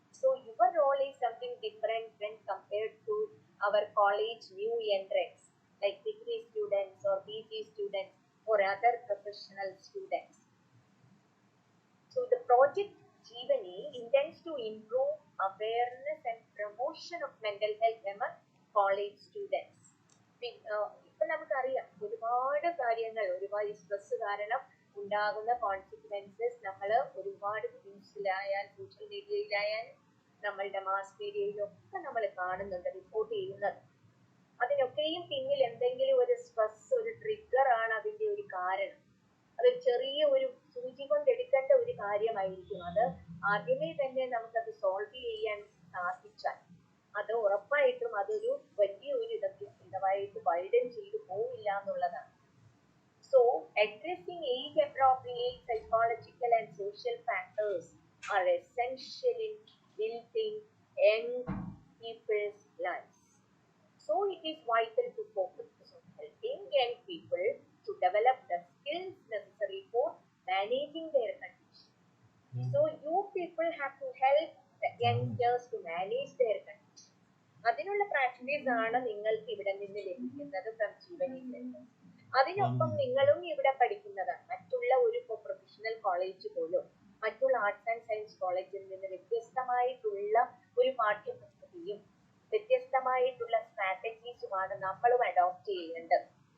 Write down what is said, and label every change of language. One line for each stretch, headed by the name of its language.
English: So your role is something different when compared to our college new entrants like degree students or PG students or other professional students. So the project Jeevani intends to improve awareness and promotion of mental health among college students.
Malayalam: ഇപ്പൊ നമുക്കറിയാം ഒരുപാട് കാര്യങ്ങൾ, ഒരുപാട് stress കാരണം ഉണ്ടാകുന്ന consequences നമ്മൾ ഒരുപാട് ന്യൂസിലായാലും social മീഡിയയിലായാലും നമ്മളുടെ മാസ് മീഡിയയിലും ഒക്കെ നമ്മൾ കാണുന്നുണ്ട്, റിപ്പോർട്ട് ചെയ്യുന്നത്. അതിനൊക്കെയും പിന്നിൽ എന്തെങ്കിലും ഒരു സ്ട്രെസ്, ഒരു ട്രിഗർ ആണ് അതിൻ്റെ ഒരു കാരണം. അത് ചെറിയ ഒരു സൂചി കൊണ്ടെടുക്കേണ്ട ഒരു കാര്യമായിരിക്കും. അത് ആദ്യമേ തന്നെ നമുക്കത് സോൾവ് ചെയ്യാൻ സാധിച്ചാൽ അത് ഉറപ്പായിട്ടും അതൊരു വലിയൊരു ഇതായിട്ട് വൈഡൻ ചെയ്തു പോവില്ല എന്നുള്ളതാണ്.
English: So, addressing age-appropriate psychological and social factors are essential in building young people's lives. So, it is vital to focus on helping young people to develop the skills necessary for managing their condition. So, you people have to help the youngsters to manage their condition.
Malayalam: അതിനുള്ള practice ആണ് നിങ്ങൾക്ക് ഇവിടെ നിന്ന് ലഭിക്കുന്നത് from Jeevani centre. അതിനൊപ്പം നിങ്ങളും ഇവിടെ പഠിക്കുന്നതാണ്. മറ്റുള്ള ഒരു പ്രൊഫഷണൽ കോളേജ് പോലും മറ്റുള്ള ആർട്സ് ആൻഡ് സയൻസ് കോളേജിൽ നിന്ന് വ്യത്യസ്തമായിട്ടുള്ള ഒരു പാഠ്യപദ്ധതിയും വ്യത്യസ്തമായിട്ടുള്ള സ്ട്രാറ്റജീസുമാണ് നമ്മളും അഡോപ്റ്റ് ചെയ്യേണ്ടത്.